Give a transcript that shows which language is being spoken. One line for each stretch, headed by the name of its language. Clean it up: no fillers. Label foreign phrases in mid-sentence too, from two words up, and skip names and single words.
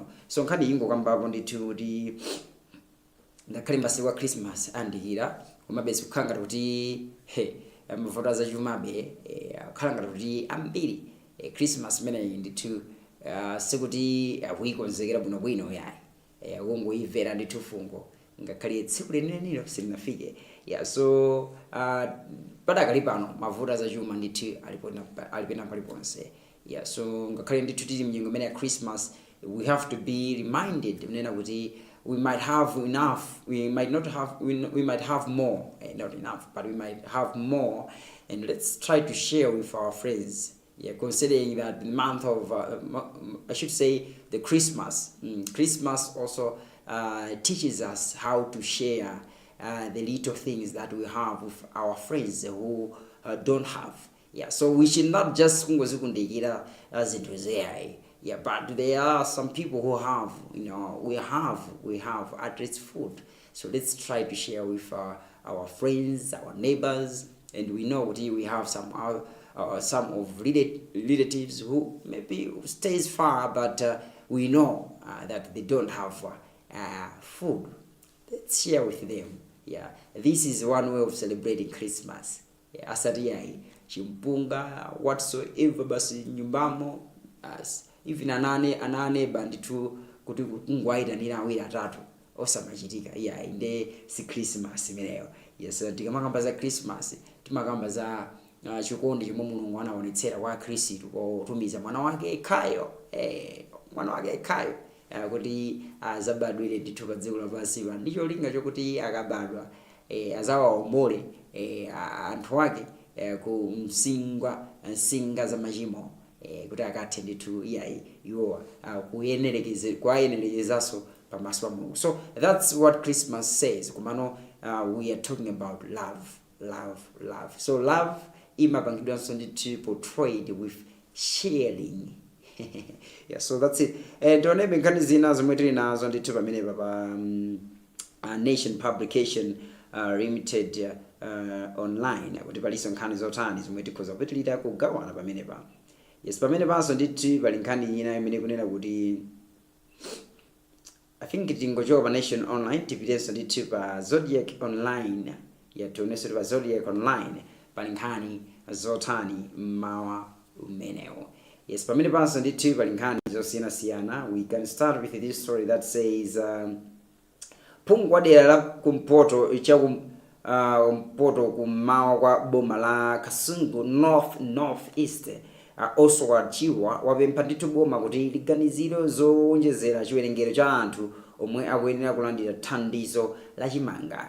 Nyanja: So nkhani ingo kambapo ndithu kuti ngakhale masiku wa Christmas andikira komabe sikukhala ngati kuti mavuto azachumabe kukhala ngati kuti ambiri Christmas imeneyi ndithu sikuti akuyikonzekera bwinobwino yayi kungoyimvera ndithu fungo ngakhale tsiku lenilelo silinafike. So padakali pano mavuto azachuma ndithu alipena paliponse. So ngakhale ndithu tili mnyengo imene ya Christmas,
English: we have to be reminded
Nyanja: kunena kuti
English: we might have enough, we might have more, not enough, but we might have more, and let's try to share with our friends. Considering that the month of I should say the Christmas also teaches us how to share the little things that we have with our friends who don't have. So we should not just
Nyanja: kungozikundikira zinthu zeyayi.
English: But there are some people who have, we have at least food. So let's try to share with our friends, our neighbors, and we know that we have some of relatives who maybe stays far, but we know that they don't have food. Let's share with them. This is one way of celebrating Christmas.
Nyanja: Asati chimpunga whatsoever basi nyumbamo even anane banditu kuti kungwaita nina awiri atatu osamachitika inde si Christmas imeneyo. Yes, tikamakamba za Christmas timakamba za chikondi chomwe Mulungu anaonetsera kwa Khristu potumiza mwana wake Yekhayo kuti azabadwire ndithu pa dziko lapansi pano. Ndicho linga chokuti akabadwa azawaombole anthu ake ku msinga za machimo kuti akathe ndithu iwo kuyenerekezaso pamaso pa Mulungu.
English: So that's what Christmas says. Kumano we are talking about love. So love
Nyanja: imapangidwanso ndithu
English: portrayed with sharing. So that's it.
Nyanja: Tionebe nkhani zina zomwe tili nazo ndithu pamenepa pa Nation Publication Limited online kuti palinso nkhani zotani zomwe tikhoza kupitilira kugawana pamenepa. Yes, pamenepanso ndithu pali nkhani ina imene kunena kuti
English: I think
Nyanja: tingochoka pa Nation online tipitenso ndithu pa Zodiac online. Tionenso pa Zodiac online pali nkhani zotani mmawa umenewo. Yes, pamenepanso ndithu pali nkhani zosiyanasiyana.
English: We can start with this story that says
Nyanja: phungu kwa dera la kumpoto mpoto kummawa kwa boma la Kasungu
English: northeast also
Nyanja: wachiwa wapempha ndithu boma kuti liganiziro zowonjezera chiwerengero cha anthu omwe akuyenera kulandira thandizo la chimanga.